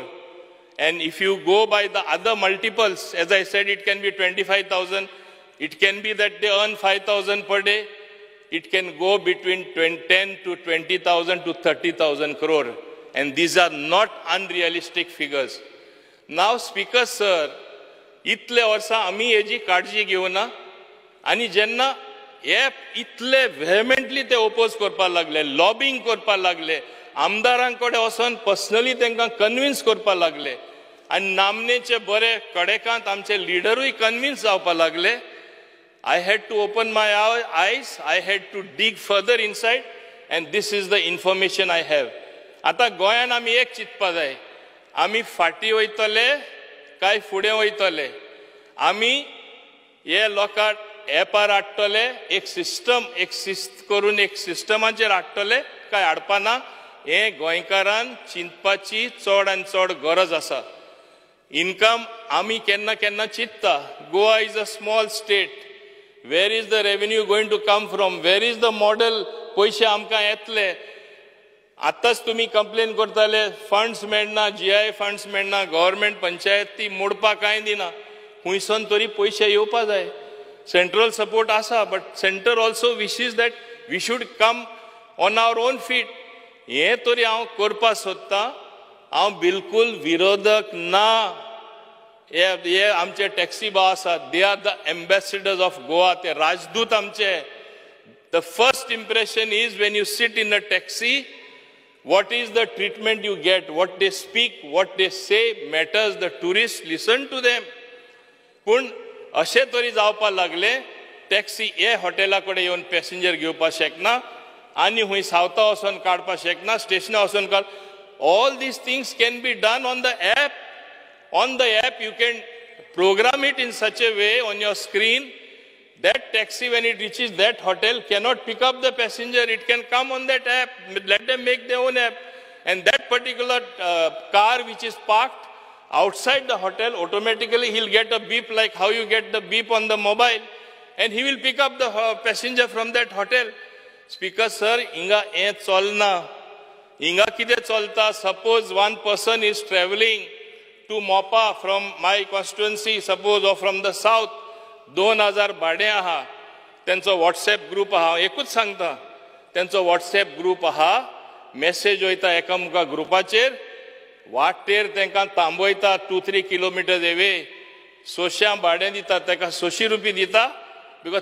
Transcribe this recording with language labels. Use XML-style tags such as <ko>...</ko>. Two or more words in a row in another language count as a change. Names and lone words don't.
<en>And if you go by the other multiples, as I said, it can be 25,000. It can be that they earn 5,000 per day. It can go between 10 to 20,000 to 30,000 crore. And these are not unrealistic figures. Now, Speaker, sir,</en> <kok>इतले वर्सां आमी हेजी काळजी घेवना आनी जेन्ना हे इतले व्हेहेमेंटली ते ओपोज करपाक लागले, लॉबिंग करपाक लागले, आमदारांकडे वचोन पर्सनली तांकां कन्विन्स करपाक लागले आनी नामनेचे बरे कडेकांत आमचे लिडरूय कन्विन्स जावपाक लागले.</kok> <en>I had to open my eyes, I had to dig further inside, and this is the information I have.</en> <kok>आता गोंयान आमी एक चिंतपा जाय, आमी फाटी वयतले काय फुडें वयतले. आमी हे लोकांक एपार हाडटले, एक शिस्त करून एक सिस्टमाचेर हाडटले काय हाडपाना, हे गोंयकारान चिंतपाची चड आनी चड गरज आसा. इनकम आमी केन्ना केन्ना चिंतता,</kok> <en>Goa is a small state. Where is the revenue going to come from? Where is the model?</en> <kok>पैसे आमकां येतले. आतांच तुम्ही कंप्लेन करताले फंड्स मेळना, GI फंड्स मेळना, गव्हर्मेंट पंचायत ती मोडपाक कांय दिना. खुंयसून तरी पैसे येवपा जाय. सेंट्रल सपोर्ट आसा,</kok> <en>but centre also wishes that we should come on our own feet.</en> <kok>हे तरी हांव करपा सोदतां. हांव बिलकुल विरोधक ना. हे आमचे टॅक्सी भाव आसात,</kok> <en>they are the ambassadors of Goa,</en> <kok>ते राजदूत आमचे.</kok> <en>the first impression is when you sit in a taxi, what is the treatment you get, what they speak, what they say matters. The tourists listen to them.</en> <kok>पण अशे तरी जावपा लागले, टॅक्सी हे हॉटेला कडेन येवन पॅसेंजर घेवपा शकना आनी हुंय सावता वचोन काडपा शकना, स्टेशना वचोन काड.</kok> <en>All these things can be done on the app. On the app, you can program it in such a way on your screen that taxi, when it reaches that hotel, cannot pick up the passenger. It can come on that app. Let them make their own app. And that particular car which is parked outside the hotel, automatically he'll get a beep like how you get the beep on the mobile. And he will pick up the passenger from that hotel.</en> <kok>Speaker, sir, inga e cholna. Inga kide cholta.</kok> <en>Suppose one person is traveling to Mopa from my constituency, suppose, or from the south.</en> <kok>2000 भाडे आहा त्यांचो</kok> <en>WhatsApp group</en> <kok>आहा एकूच सांगता त्यांचो</kok> <en>WhatsApp group</en> <kok>आहा मेसेज वयता एकामेका ग्रुपाचेर वाटेर तांकां थांबयता 2-3 किलोमीटर एवे 600 भाडें दिता ताका 600 रुपया दिता बिकॉज</kok>